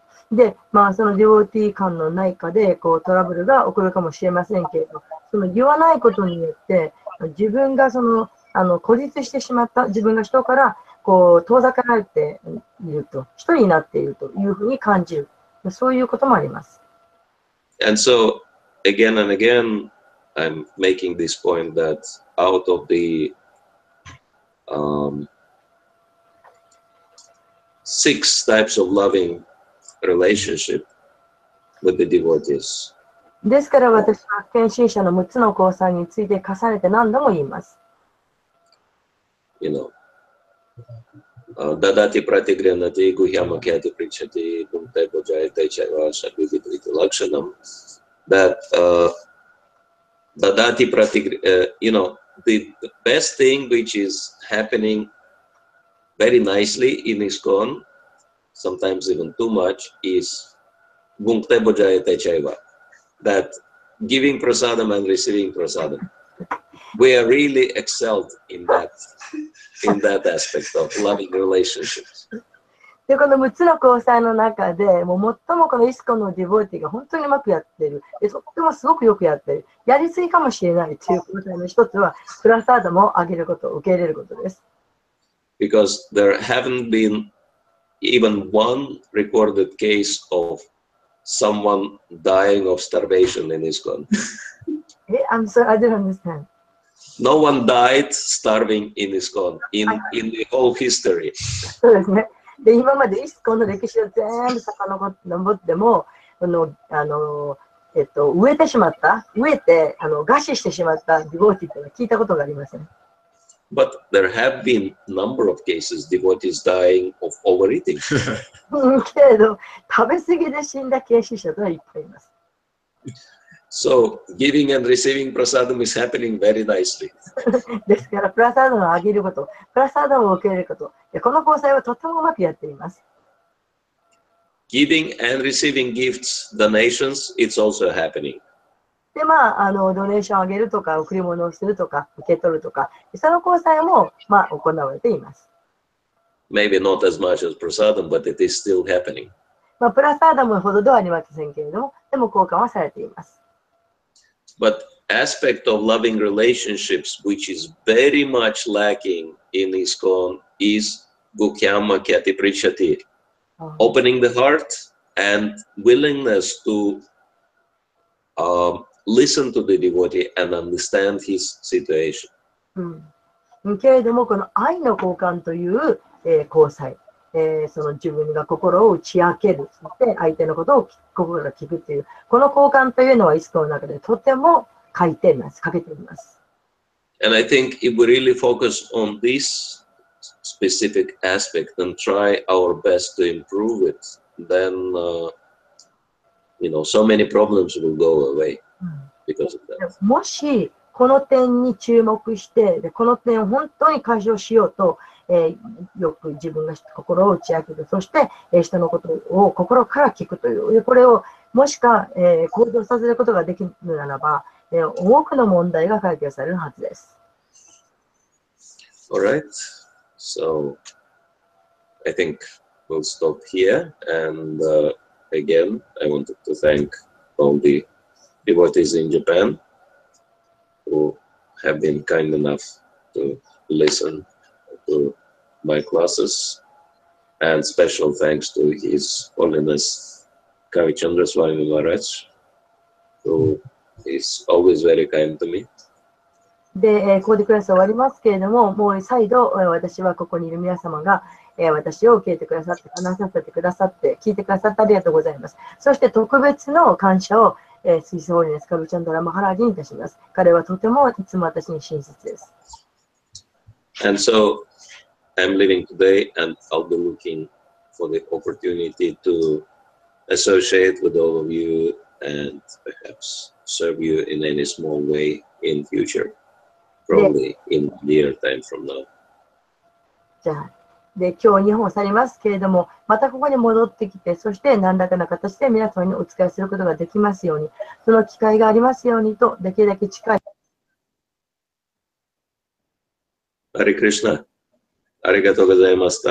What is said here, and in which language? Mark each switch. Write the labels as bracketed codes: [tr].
[ja] で、そのディボティ間の内科でトラブルが起こるかもしれませんけれど、その言わないことによって、自分が孤立してしまった、自分が人から遠ざかられていると、一人になっているというふうに感じる。そういうこともあります。 [en] And so, again and again, I'm making this point that out of the 6 types of loving relationship with the devotees. [ja] ですから私は献身者の6つの交際について重ねて何度も言います。 [sa] You know, dadati pratigranati guhyama kyati prichati bhunte bhujayate chaiva shadvivitriti lakshanam. [en] That dadati you know, the best thing which is happening very nicely in ISKCON, sometimes even too much, is [sa] bhunte bhujayate chaiva. [en] That giving prasadam and receiving prasadam. We are really excelled in that aspect of loving relationships. [ja] で、この6つの交際の中で、もう最もこのイスコのディボーティが本当にうまくやっている。で、とってもすごくよくやっている。やりすぎかもしれないという交際の一つは、プラサーダムをあげること、受け入れることです。 [en] Because there haven't been even one recorded case of someone dying of starvation in ISKCON. I'm sorry, I didn't understand. No one died starving in ISKCON in the whole history. [ja] そうですね。で、今までイスコンの歴史を全部遡っても、植えてしまった、植えて餓死してしまったディボーティーというのは聞いたことがありません。 [en] But there have been number of cases devotees dying of overeating. [ja] けれど、食べ過ぎで死んだ献身者とはいっぱいいます。 [en] So giving and receiving prasadam is happening very nicely. [ja] ですから、プラサーダムをあげること、プラサーダムを受け入れること、この交際はとてもうまくやっています。 [en] Giving and receiving gifts, donations, it's also happening. [ja] で、ドネーションをあげるとか、贈り物をするとか、受け取るとか、その交際も、行われています。 [en] Maybe not as much as prasadam, but it is still happening. [ja] プラサーダムほどではありませんけれども、でも交換はされています。 [en] But aspect of loving relationships which is very much lacking in ISKCON is [sa] Gukyama Kyati Prichati, [en] opening the heart and willingness to listen to the devotee and understand his situation. [ja] けれども、この愛の交換という、交際、その自分が心を打ち明ける、そして相手のことを心から聞くという、この交換というのはイスコの中でとても欠けています。 [en] And I think if we really focus on this specific aspect and try our best to improve it, then so many problems will go away because of that. [ja] もしこの点に注目して、この点を本当に解消しようと、よく自分が心を打ち明ける、そして、人のことを心から聞くという、これをもしか、行動させることができるならば、多くの問題が解決されるはずです。 [en] Alright, so I think we'll stop here, and again I wanted to thank all the devotees in Japan who have been kind enough to listen to my classes, and special thanks to His Holiness Kavichandra Swami Maharaj, who is always very kind to me. [ja] で、ここでクラス終わりますけれども、もう再度私はここにいる皆様が私を受け入れてくださって、話させてくださって、聞いてくださってありがとうございます。そして特別の感謝をスイスホーリネスカブチャンドラマハラージにいたします。彼はとてもいつも私に親切です。 [en] And so I'm leaving today, and I'll be looking for the opportunity to associate with all of you and perhaps serve you in any small way in future, probably in a year time from now. [ja] じゃあ、で今日日本を去りますけれども、またここに戻ってきて、そして何らかの形で皆様にお伝えすることができますように、その機会がありますようにと、できるだけ近い。ハレクリシナ、ありがとうございました。